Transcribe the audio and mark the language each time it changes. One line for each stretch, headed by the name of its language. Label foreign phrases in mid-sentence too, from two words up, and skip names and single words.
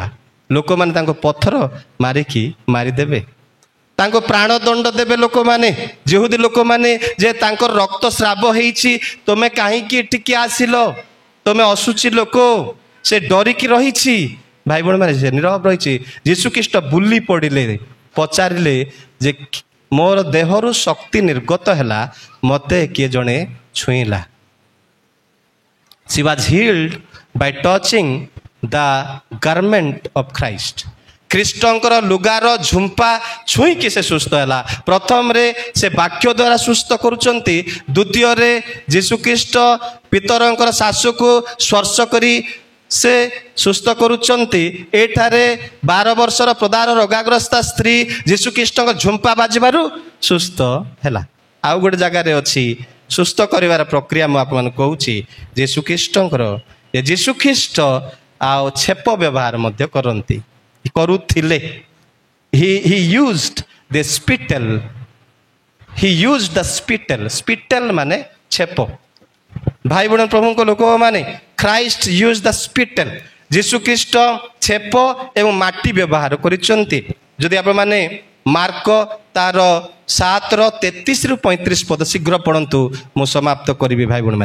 Odia: ଲୋକମାନେ ତାଙ୍କୁ ପଥର ମାରିକି ମାରିଦେବେ, ତାଙ୍କୁ ପ୍ରାଣଦଣ୍ଡ ଦେବେ ଲୋକମାନେ, ଯିହୁଦୀ ଲୋକମାନେ, ଯେ ତାଙ୍କର ରକ୍ତସ୍ରାବ ହେଇଛି, ତୁମେ କାହିଁକି ଏଠିକି ଆସିଲ? ତୁମେ ଅଶୁଚି ଲୋକ। ସେ ଡରିକି ରହିଛି। ଭାଇ ଭଉଣୀମାନେ, ସେ ନୀରବ ରହିଛି। ଯୀଶୁଖ୍ରୀଷ୍ଟ ବୁଲି ପଡ଼ିଲେ, ପଚାରିଲେ ଯେ ମୋର ଦେହରୁ ଶକ୍ତି ନିର୍ଗତ ହେଲା, ମୋତେ କିଏ ଜଣେ ଛୁଇଁଲା?
English: She was healed by touching the garment of Christ.
Odia: ଖ୍ରୀଷ୍ଟଙ୍କର ଲୁଗାର ଝୁମ୍ପା ଛୁଇଁକି ସେ ସୁସ୍ଥ ହେଲା। ପ୍ରଥମରେ ସେ ବାକ୍ୟ ଦ୍ୱାରା ସୁସ୍ଥ କରୁଛନ୍ତି, ଦ୍ୱିତୀୟରେ ଯୀଶୁଖ୍ରୀଷ୍ଟ ପିତରଙ୍କର ଶାଶୁକୁ ସ୍ପର୍ଶ କରି ସେ ସୁସ୍ଥ କରୁଛନ୍ତି। ଏଠାରେ 12 ବର୍ଷର ପ୍ରଦାର ରୋଗାଗ୍ରସ୍ତା ସ୍ତ୍ରୀ ଯୀଶୁଖ୍ରୀଷ୍ଟଙ୍କ ଝୁମ୍ପା ବାଜିବାରୁ ସୁସ୍ଥ ହେଲା। ଆଉ ଗୋଟେ ଜାଗାରେ ଅଛି ସୁସ୍ଥ କରିବାର ପ୍ରକ୍ରିୟା। ମୁଁ ଆପଣମାନଙ୍କୁ କହୁଛି, ଯୀଶୁଖ୍ରୀଷ୍ଟ ଆଉ ଛେପ ବ୍ୟବହାର ମଧ୍ୟ କରୁଥିଲେ।
English: he used the spittle
Odia: ମାନେ ଛେପ। ଭାଇ ଭଉଣୀ ପ୍ରଭୁଙ୍କ ଲୋକମାନେ,
English: Christ use the spittle.
Odia: ଯୀଶୁଖ୍ରୀଷ୍ଟ ଛେପ ଏବଂ ମାଟି ବ୍ୟବହାର କରିଛନ୍ତି। ଯଦି ଆପଣମାନେ ମାର୍କ ତାର 7:33-35 ପଦ ଶୀଘ୍ର ପଢ଼ନ୍ତୁ, ମୁଁ ସମାପ୍ତ କରିବି ଭାଇ ଭଉଣୀମାନେ।